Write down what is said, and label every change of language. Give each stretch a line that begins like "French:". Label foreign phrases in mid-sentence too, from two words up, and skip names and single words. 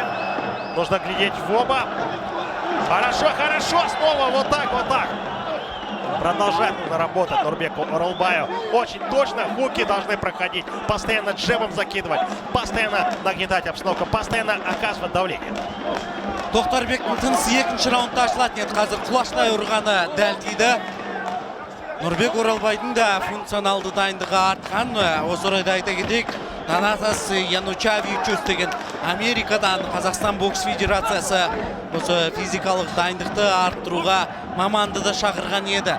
Russian: Нужно глядеть в оба. Хорошо, снова вот так. Продолжать нужно работать Нурбеку Оралбаю. Очень точно хуки должны проходить. Постоянно джебом закидывать. Постоянно нагнетать обстановку. Постоянно оказывать давление.
Kazakh: Тохтарбектің тынысы екінші раундта ашылады. Енді қазір құлаштай ұрғаны дәл тиді. Нурбек Оралбайдың да функционалды дайындығы артқан. Осы орайда айта кетейік, Танасас Янучавичус деген Америкадан Қазақстан бокс федерациясы осы физикалық дайындықты арттыруға маманды да шақырған еді.